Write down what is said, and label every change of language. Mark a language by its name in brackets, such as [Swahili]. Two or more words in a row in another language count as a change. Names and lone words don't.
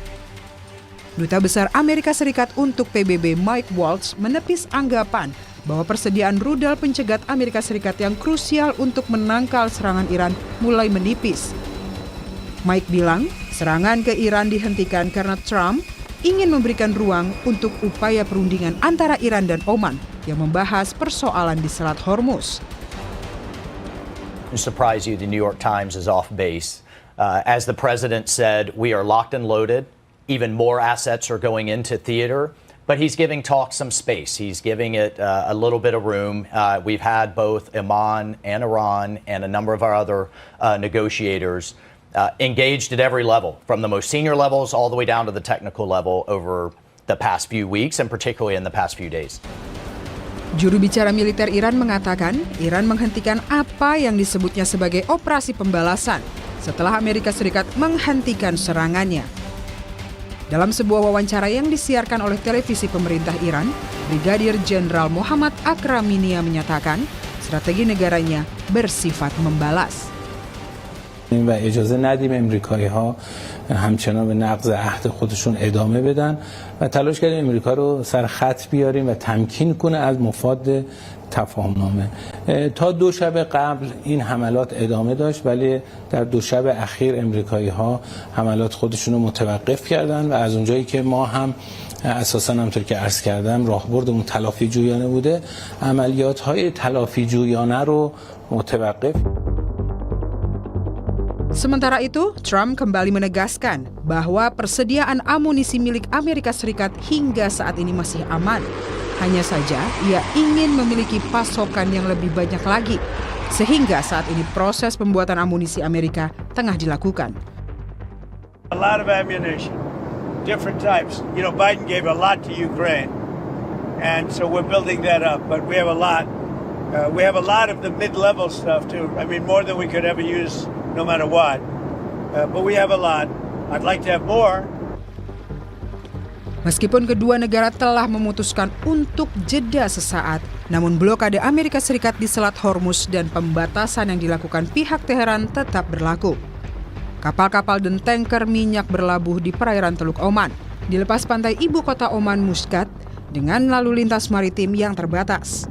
[Indonesian] Duta Besar Amerika Serikat untuk PBB Mike Waltz menepis anggapan bahwa persediaan rudal pencegat Amerika Serikat yang krusial untuk menangkal serangan Iran mulai menipis. Mike bilang, serangan ke Iran dihentikan karena Trump ingin memberikan ruang untuk upaya perundingan antara Iran dan Oman yang membahas persoalan di Selat Hormuz. [English] To surprise you, the New York Times is off base. As the president said, we are locked and loaded. Even more assets are going into theater. But he's giving talk some space. He's giving it a little bit of room. We've had both Oman and Iran and a number of our other negotiators engaged at every level, from the most senior levels all the way down to the technical level over the past few weeks and particularly in the past few days. [Indonesian] Juru bicara militer Iran mengatakan Iran menghentikan apa yang disebutnya sebagai operasi pembalasan setelah Amerika Serikat menghentikan serangannya. Dalam sebuah wawancara yang disiarkan oleh televisi pemerintah Iran, Brigadir Jenderal Muhammad Akraminia menyatakan strategi negaranya bersifat membalas. [Persian] و اجازه ندیم امریکایی‌ها همچنان به نقض عهد خودشون ادامه بدن و تلاش کردیم امریکا رو سر خط بیاریم و تمکین کنه از مفاد تفاهمنامه. تا 2 شب قبل این حملات ادامه داشت ولی در 2 شب اخیر امریکایی‌ها حملات خودشون رو متوقف کردن و از اونجایی که ما هم اساساً همونطور که عرض kardam راهبردمون تلافی جویانه بوده عملیات‌های تلافی جویانه رو متوقف. [Indonesian] Sementara itu, Trump kembali menegaskan bahwa persediaan amunisi milik Amerika Serikat hingga saat ini masih aman. Hanya saja, ia ingin memiliki pasokan yang lebih banyak lagi, sehingga saat ini proses pembuatan amunisi Amerika tengah dilakukan. [English] A lot of ammunition, different types. You know, Biden gave a lot to Ukraine, and so we're building that up. But we have a lot. We have a lot of the mid-level stuff too. I mean, more than we could ever use, no matter what. But we have a lot. I'd like to have more. [Indonesian] Meskipun kedua negara telah memutuskan untuk jeda sesaat, namun blokade Amerika Serikat di Selat Hormuz dan pembatasan yang dilakukan pihak Teheran tetap berlaku. Kapal-kapal dan tanker minyak berlabuh di perairan Teluk Oman, di lepas pantai ibu kota Oman Muscat, dengan lalu lintas maritim yang terbatas.